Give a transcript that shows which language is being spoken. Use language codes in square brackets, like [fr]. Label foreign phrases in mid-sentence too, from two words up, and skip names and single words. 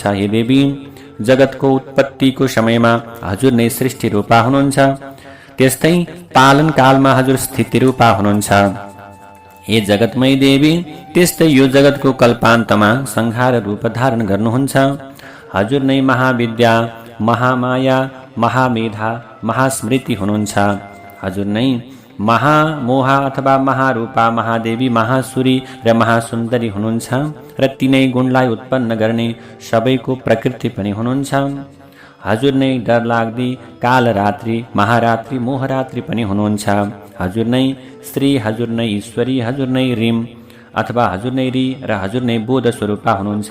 [ne] हे देवी, जगतको उत्पत्तिको समयमा हजुर नै सृष्टि रूपा हुनुहुन्छ। त्यस्तै पालन कालमा हजुर स्थिति रूपा हुनुहुन्छ। हे जगतमय देवी, त्यस्तै यो जगतको कल्पान्तमा संहार रूप धारण गर्नुहुन्छ। हजुर नै महाविद्या, महामाया, महामेधा, महास्मृति हुनुहुन्छ। हजुर नै महामोहा अथवा महारूपा, महादेवी, महासुरी र महासुन्दरी हुनुहुन्छ र तिनै गुणलाई उत्पन्न गर्ने सबैको प्रकृति पनि हुनुहुन्छ। हजुर नै डरलाग्दी कालरात्रि, महारात्रि, मोहरात्रि पनि हुनुहुन्छ। हजुर नै श्री, हजुर नै ईश्वरी, हजुर नै रिम अथवा हजुर नै री र हजुर नै बोध स्वरूपा हुनुहुन्छ।